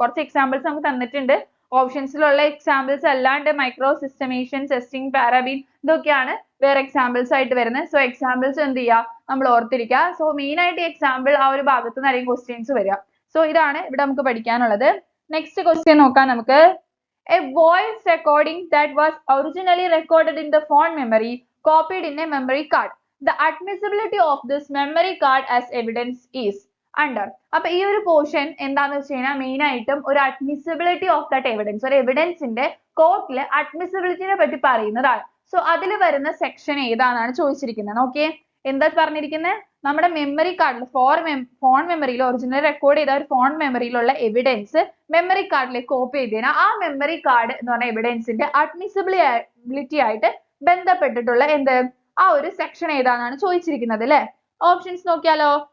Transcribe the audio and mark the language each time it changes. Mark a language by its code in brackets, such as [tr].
[ml] കുറച്ച് എക്സാമ്പിൾസ് നമുക്ക് തന്നിട്ടുണ്ട്. ഓപ്ഷൻസിലുള്ള എക്സാമ്പിൾസ് അല്ലാണ്ട് മൈക്രോ സിസ്റ്റമേഷൻ, ടെസ്റ്റിംഗ്, പാരാബീൻ, ഇതൊക്കെയാണ് വേറെ എക്സാമ്പിൾസ് ആയിട്ട് വരുന്നത്. സോ എക്സാമ്പിൾസ് എന്ത് ചെയ്യുക, നമ്മൾ ഓർത്തിരിക്കുക. സോ മെയിൻ ആയിട്ട് എക്സാമ്പിൾ ആ ഒരു ഭാഗത്ത് നിന്നായിരിക്കും ക്വസ്റ്റ്യൻസ് വരിക. സോ ഇതാണ് ഇവിടെ നമുക്ക് പഠിക്കാനുള്ളത്. നെക്സ്റ്റ് ക്വസ്റ്റ്യൻ നോക്കാം നമുക്ക്. [en] A voice recording that was originally recorded in the phone memory copied in a memory card. The admissibility of this memory card as evidence is under. [ml] അപ്പൊ ഈ ഒരു പോർഷൻ എന്താന്ന് വെച്ച് കഴിഞ്ഞാൽ മെയിൻ ആയിട്ടും ഒരു [en] admissibility of that evidence, [ml] ഒരു എവിഡൻസിന്റെ കോർട്ടിലെ അഡ്മിസിബിലിറ്റിനെ പറ്റി പറയുന്നതാണ്. സോ അതിൽ വരുന്ന സെക്ഷൻ ഏതാണെന്നാണ് ചോദിച്ചിരിക്കുന്നത്. ഓക്കെ, എന്താ പറഞ്ഞിരിക്കുന്നത്? നമ്മുടെ മെമ്മറി കാർഡിൽ ഫോൺ മെമ്മറിയിൽ ഒറിജിനൽ റെക്കോർഡ് ചെയ്ത ഒരു ഫോൺ മെമ്മറിയിലുള്ള എവിഡൻസ് മെമ്മറി കാർഡിലേക്ക് കോപ്പി ചെയ്ത് കഴിഞ്ഞാൽ ആ മെമ്മറി കാർഡ് എന്ന് പറഞ്ഞ എവിഡൻസിന്റെ അഡ്മിസിബിലിറ്റി ആയിട്ട് ബന്ധപ്പെട്ടിട്ടുള്ള എന്ത് ആ ഒരു സെക്ഷൻ ഏതാണെന്നാണ് ചോദിച്ചിരിക്കുന്നത് അല്ലെ. ഓപ്ഷൻസ് നോക്കിയാലോ.